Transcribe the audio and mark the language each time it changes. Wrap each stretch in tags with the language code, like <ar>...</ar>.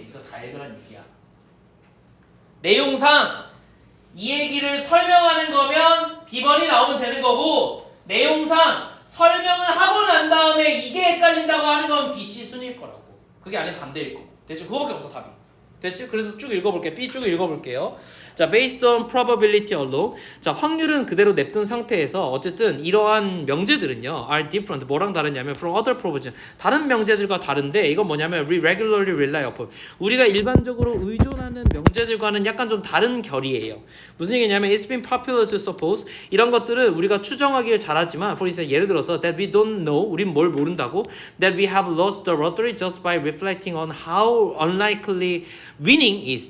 <ko>이거 다 해결한 얘기야. 내용상 이 얘기를 설명하는 거면 B번이 나오면 되는 거고 내용상 설명을 하고 난 다음에 이게 헷갈린다고 하는 건 B, C 순일 거라고. 그게 아닌 반대일 거. 됐죠? 그거밖에 없어 답이. 됐지? 그래서 쭉 읽어볼게요. B 쭉 읽어볼게요.</ko> <en>자, based on probability alone.</en> <ko>자, 확률은 그대로 냅둔 상태에서 어쨌든 이러한 명제들은요</ko> <en>are different.</en> <ko>뭐랑 다르냐면</ko> <en>from other proposition.</en> <ko>다른 명제들과 다른데 이건 뭐냐면</ko> <en>we regularly rely upon.</en> <ko>우리가 일반적으로 의존하는 명제들과는 약간 좀 다른 결이에요. 무슨 얘기냐면</ko> <en>it's been popular to suppose.</en> <ko>이런 것들은 우리가 추정하기를 잘하지만</ko> <en>for instance</en> <ko>예를 들어서</ko> <en>that we don't know.</en> <ko>우린 뭘 모른다고.</ko> <en>that we have lost the lottery just by reflecting on how unlikely winning is.</en>